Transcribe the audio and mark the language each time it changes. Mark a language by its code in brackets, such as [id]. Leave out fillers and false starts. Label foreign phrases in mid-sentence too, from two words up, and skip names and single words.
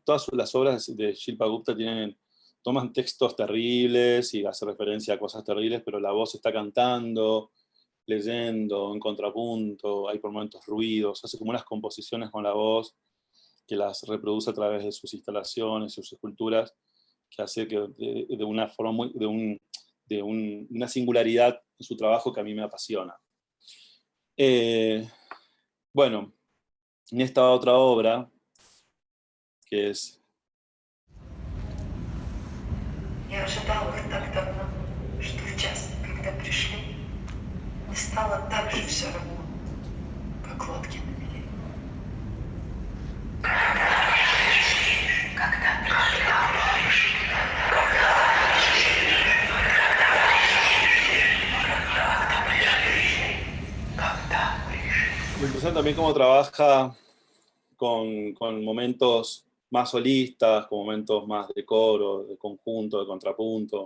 [es] Todas las obras de Shilpa Gupta toman textos terribles y hacen referencia a cosas terribles, pero la voz está cantando, leyendo, en contrapunto, hay por momentos ruidos, hace como unas composiciones con la voz que las reproduce a través de sus instalaciones, sus esculturas, que hace que de una forma una singularidad en su trabajo que a mí me apasiona. Bueno, en esta otra obra, que es... [ru] Я ожидала их так давно, что в час, когда пришли, мне стало так же все равно, как лодки на мели. [es] Me interesa también cómo trabaja con momentos más solistas, con momentos más de coro, de conjunto, de contrapunto.